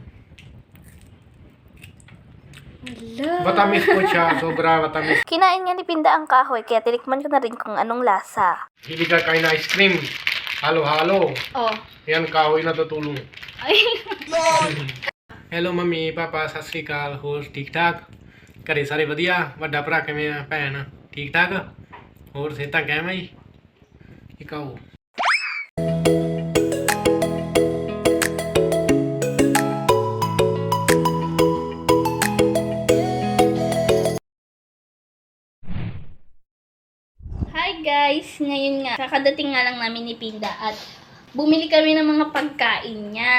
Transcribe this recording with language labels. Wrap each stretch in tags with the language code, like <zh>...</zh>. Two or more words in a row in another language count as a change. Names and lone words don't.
<tl>Matamis po siya, sobra matamis. Kinain nga ni Pinda ang kahoy, kaya tinikman ko na rin kung anong lasa. Hindi ka kain na ice cream. Halo-halo. Oh. Yan, kahoy na tutulong. Ay. Hello mami,</tl> <pa>ਪਾਪਾ ਸਤ ਸ੍ਰੀ ਅਕਾਲ ਹੋਰ ਠੀਕ ਠਾਕ ਘਰੇ ਸਾਰੇ ਵਧੀਆ ਵੱਡਾ ਭਰਾ ਕਿਵੇਂ ਆ ਭੈਣ ਠੀਕ ਠਾਕ ਹੋਰ ਸਿਹਤਾਂ ਕੈਮ ਆ ਜੀ ਇਕਾਓ</pa> <en>Hi guys!</en> <tl>Ngayon nga, kakadating nga lang namin ni Pinda at bumili kami ng mga pagkain niya.</tl>